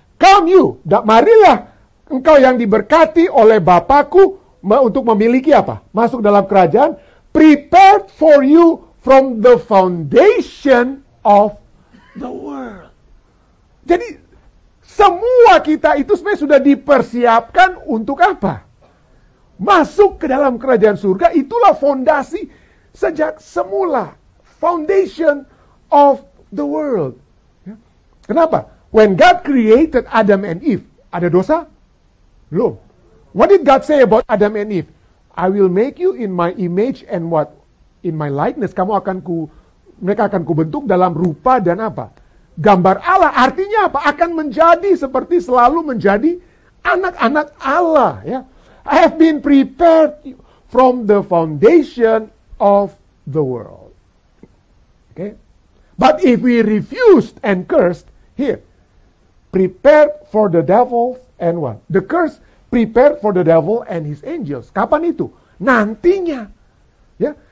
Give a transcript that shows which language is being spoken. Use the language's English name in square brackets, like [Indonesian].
[English] Come you, [Indonesian] marilah engkau yang diberkati oleh Bapakku untuk memiliki apa? Masuk dalam kerajaan. [English] Prepared for you from the foundation of the world. [Indonesian] Jadi, semua kita itu sebenarnya sudah dipersiapkan untuk apa? Masuk ke dalam kerajaan surga, itulah fondasi sejak semula. [English] Foundation of the world. [Indonesian] Ya. Kenapa? [English] When God created Adam and Eve, [Indonesian] ada dosa? Belum. [English] What did God say about Adam and Eve? I will make you in my image and what? In my likeness. [Indonesian] Mereka akan kubentuk dalam rupa dan apa? Gambar Allah. Artinya apa? Akan menjadi seperti selalu menjadi anak-anak Allah. Ya. [English] I have been prepared from the foundation of the world. Okay? But if we refused and cursed, here, prepared for the devil and what? The curse prepared for the devil and his angels. [Indonesian] Kapan itu? Nantinya. Ya.